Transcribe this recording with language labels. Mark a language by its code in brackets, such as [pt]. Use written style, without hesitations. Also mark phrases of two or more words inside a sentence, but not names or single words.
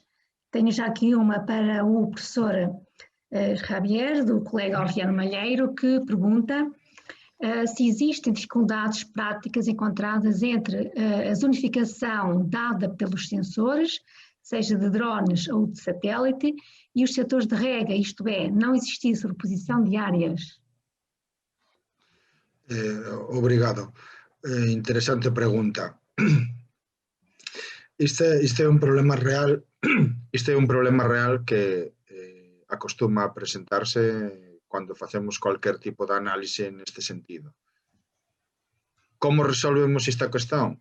[pt] Tenho já aqui uma para o professor Javier, do colega Aureliano Malheiro, que pergunta se existem dificuldades práticas encontradas entre a zonificação dada pelos sensores, seja de drones ou de satélite, e os setores de rega, isto é, não existir sobreposição de áreas? Obrigado. [gl] Interesante pregunta. Este é un problema real. Este é un problema real que acostuma a presentarse cando facemos cualquier tipo de análise neste sentido. Como resolvemos esta cuestión?